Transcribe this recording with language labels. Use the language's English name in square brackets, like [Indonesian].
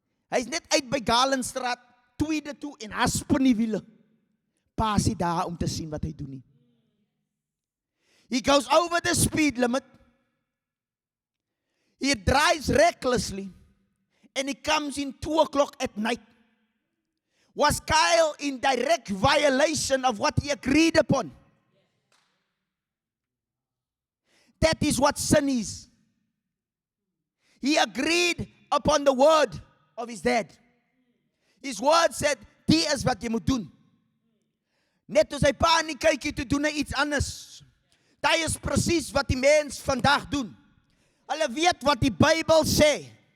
[Afrikaans] Hy's net uit by Galenstraat, tweede toe en haspen die wiele. Pa is daar om te sien wat hy doen nie. [English] He goes over the speed limit. He drives recklessly. And he comes in 2 o'clock at night. Was Kyle in direct violation of what he agreed upon? That is what sin is. He agreed upon the word of his dad. His word said, [Afrikaans] "Die is wat jy moet doen." Net toe sy pa nie kykie toe doen hy iets anders. Dit is presies wat die mens vandag doen. Hulle weet wat die Bybel sê.